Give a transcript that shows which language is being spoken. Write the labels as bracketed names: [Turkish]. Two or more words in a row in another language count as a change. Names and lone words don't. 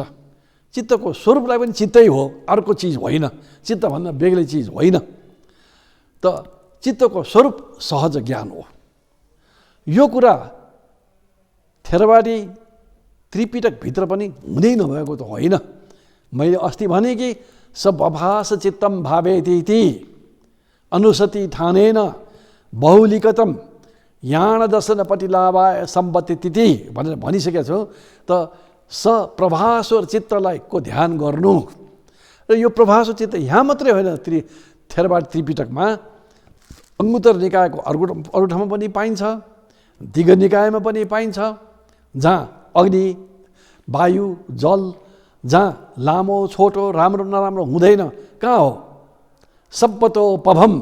[Nepali] चित्तको स्वरूपलाई पनि चित्तै हो, अर्को चिज होइन। चित्त भन्दा बेग्लै चिज होइन। त चित्तको स्वरूप सहज ज्ञान हो। यो कुरा थेरवादी त्रिपिटकभित्र पनि हुँदै नभएको त होइन। मैले अस्ति भने कि [Pali] सबभास चित्तम भावेति अनुसति ठानेन बहुलिकतम याण दर्शन पटिलावाय सम्पत्ति [Nepali] भनेर भनिसकेको छु। त प्रभास्वर चित्तलाई को ध्यान गर्नु र यो प्रभास्वर चित्त यहाँ मात्रै होइन, थेरवाद त्रिपिटकमा अङ्गुत्तर निकायको अरू ठाउँमा पनि पाइन्छ, दिग निकायमा पनि पाइन्छ, जहाँ अग्नि, वायु, जल, जहाँ लामो छोटो राम्रो नराम्रो हुँदैन, कहाँ हो?